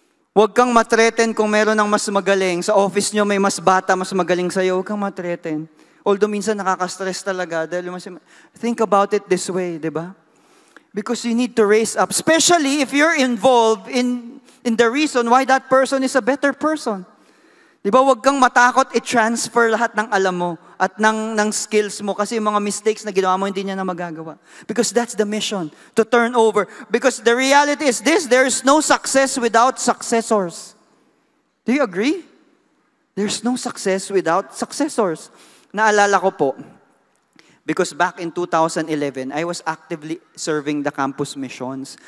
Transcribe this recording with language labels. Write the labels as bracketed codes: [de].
[tl] Huwag kang matreten kung meron ng mas magaling. Sa office nyo may mas bata, mas magaling sa'yo. Huwag kang matreten. [en] Although [tl] minsan nakaka-stress talaga dahil [en] think about it this way, [tl] di ba? [en] Because you need to raise up, especially if you're involved in the reason why that person is a better person. [tl] Di ba, huwag kang matakot i-transfer lahat ng alam mo at ng skills mo kasi yung mga mistakes na ginawa mo, hindi niya na magagawa. [en] Because that's the mission, to turn over. Because the reality is this, there is no success without successors. Do you agree? There's no success without successors. [tl] Naalala ko po, [en] because back in 2011, I was actively serving the campus missions.